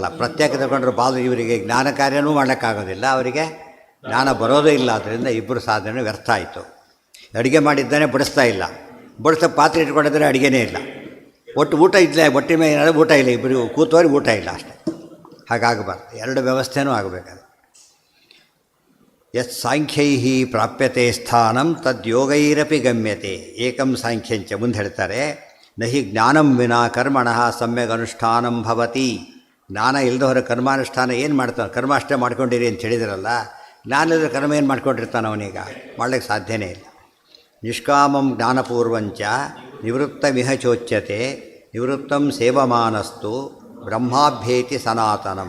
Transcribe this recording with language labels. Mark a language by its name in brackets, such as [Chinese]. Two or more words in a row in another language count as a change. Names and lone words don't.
[Kannada] ಪ್ರತ್ಯೇಕ ತಗೊಂಡ್ರೆ ಬಾಲ ಇವರಿಗೆ ಜ್ಞಾನ ಕಾರ್ಯನೂ ಮಾಡೋಕ್ಕಾಗೋದಿಲ್ಲ, ಅವರಿಗೆ ಜ್ಞಾನ ಬರೋದೇ ಇಲ್ಲ. ಆದ್ದರಿಂದ ಇಬ್ಬರು ಸಾಧನೆ ವ್ಯರ್ಥ ಆಯಿತು. ಅಡುಗೆ ಮಾಡಿದ್ದಾನೆ ಬಡಿಸ್ತಾ ಇಲ್ಲ, ಬಡಿಸೋ ಪಾತ್ರೆ ಇಟ್ಕೊಂಡಿದ್ರೆ ಅಡುಗೆನೇ ಇಲ್ಲ. ಒಟ್ಟು ಊಟ ಇಲ್ಲ, ಹೊಟ್ಟೆ ಮೇಲೆ ಊಟ ಇಲ್ಲ, ಇಬ್ಬರು ಕೂತವ್ರಿಗೆ ಊಟ ಇಲ್ಲ ಅಷ್ಟೇ. ಹಾಗಾಗಬಾರ್ದು, ಎರಡು ವ್ಯವಸ್ಥೆನೂ ಆಗಬೇಕಾದ್ರೆ. [Sanskrit] ಯತ್ ಸಾಂಖ್ಯೈ ಪ್ರಾಪ್ಯತೆ ಸ್ಥಾನಂ ತದ್ಯೋಗೈರಪಿ ಗಮ್ಯತೆ ಏಕಂ ಸಾಂಖ್ಯಂಚ. [Kannada] ಮುಂದೆ ಹೇಳ್ತಾರೆ, [Sanskrit] ನಹಿ ಜ್ಞಾನಂ ವಿನಾ ಕರ್ಮಣಃ ಸಮ್ಯಗ್ ಅನುಷ್ಠಾನಂ ಭವತಿ. [Kannada] ಜ್ಞಾನ ಇಲ್ಲದವರ ಕರ್ಮಾನುಷ್ಠಾನ ಏನು ಮಾಡ್ತಾನೆ? ಕರ್ಮ ಅಷ್ಟೇ ಮಾಡ್ಕೊಂಡಿರಿ ಅಂತ ಹೇಳಿದ್ರಲ್ಲ, ಜ್ಞಾನ ಇಲ್ಲದ ಕರ್ಮ ಏನು ಮಾಡ್ಕೊಂಡಿರ್ತಾನೆ ಅವನೀಗ? ಮಾಡಲಿಕ್ಕೆ ಸಾಧ್ಯನೇ ಇಲ್ಲ. [Sanskrit] ನಿಷ್ಕಾಮಂ ಜ್ಞಾನಪೂರ್ವಂಚ ನಿವೃತ್ತಮಿಹ ಚೋಚ್ಯತೆ ನಿವೃತ್ತಂ ಸೇವಮಾನಸ್ತು ಬ್ರಹ್ಮಾಭ್ಯೇತಿ ಸನಾತನಂ.